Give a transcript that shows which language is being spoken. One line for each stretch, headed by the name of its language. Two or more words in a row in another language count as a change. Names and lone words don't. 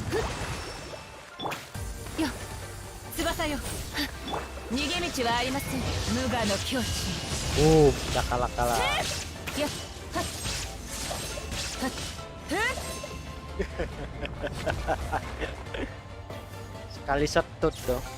Japanese: よ翼よ逃げ道はありません無我の境地
Indonesian: udah kalah よはっはっ sekali setut dong.